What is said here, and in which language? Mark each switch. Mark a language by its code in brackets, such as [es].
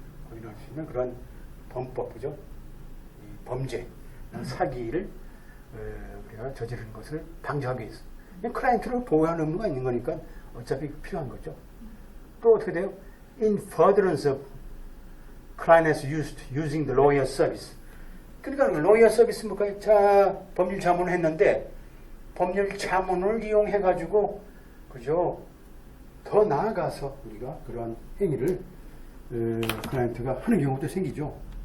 [ko] 확인할 수 있는 그런 범법, 그죠? 이 범죄, 사기를 우리가 저지르는 것을 방지하기 위해서. 클라이언트를 보호하는 의무가 있는 거니까 어차피 필요한 거죠. 또 어떻게 돼요? [en] In furtherance of client using the lawyer service. [ko] 그러니까 lawyer service 뭘까요? 자, 법률 자문을 했는데 법률 자문을 이용해 가지고, 그죠? 더 나아가서 우리가 그러한 행위를 클라이언트가 하는 경우도 생기죠.